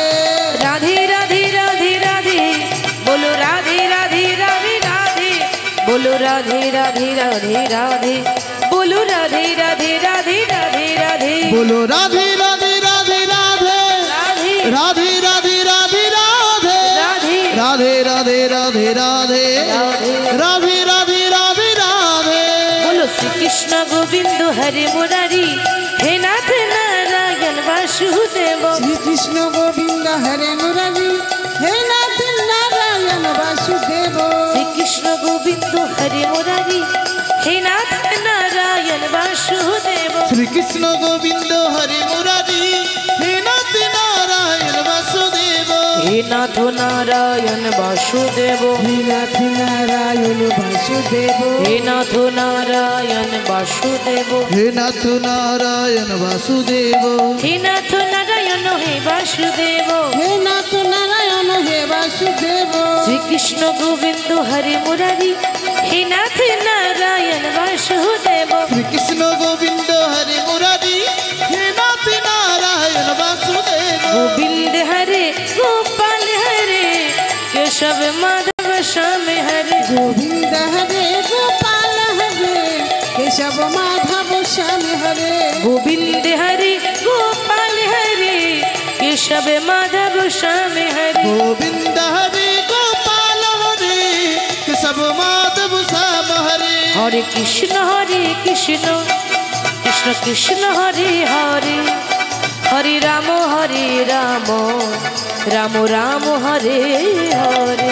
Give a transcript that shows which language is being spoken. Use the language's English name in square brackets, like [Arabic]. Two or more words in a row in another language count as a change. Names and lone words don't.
[Bangla] রাধে রাধে রাধে রাধে বলো রাধে রাধে রাধে রাধে বলো রাধে রাধে রাধে রাধে বলো রাধে রাধে রাধে রাধে রাধে বলো রাধে রাধে রাধে রাধে রাধে রাধে রাধে রাধে রাধে রাধে রাধে রাধে রাধে রাধে রাধে রাধে রাধে [Sanskrit] बोलो श्री कृष्ण गोविंद हरे मुरारी हे नाथ नारायण वासुदेव শ্রী কৃষ্ণ গোবিন্দ হরে মুরারি হে নাথ নারায়ণ বাসুদেব श्री कृष्ण गोविंद हरे मुरारी हे नाथ नारायण वासुदेव শ্রীকৃষ্ণ গোবিন্দ হরে মুরারি হে নাথ নারায়ণ বাসুদেব हे नाथ नारायण वासुदेव হে নাথ নারায়ণ বাসুদেব हे नाथ नारायण वासुदेव হে নাথ নারায়ণ বাসুদেব हे नाथ नारायण हे वासुदेव হে নাথ নারায়ণ হে বাসুদেব श्री कृष्ण गोविंद हरे मुरारी हे नाथ नारायण वासुदेव শ্রীকৃষ্ণ গোবিন্দ হরে মুরারি হে নাথ নারায়ণ বাসুদেব गोविंद हरे गोपाल हरे केशव माधव श्याम हरे গোবিন্দ হরে গোপাল হরে কেশব মাধব শ্যাম হরে गोविंद हरे गोपाल हरे केशव माधव श्याम हरे गोविंद हरे गोपाल हरे केशव माधव श्याम হরে কৃষ্ণ কৃষ্ণ কৃষ্ণ হরে হরে হরে রাম রাম রাম হরে হরে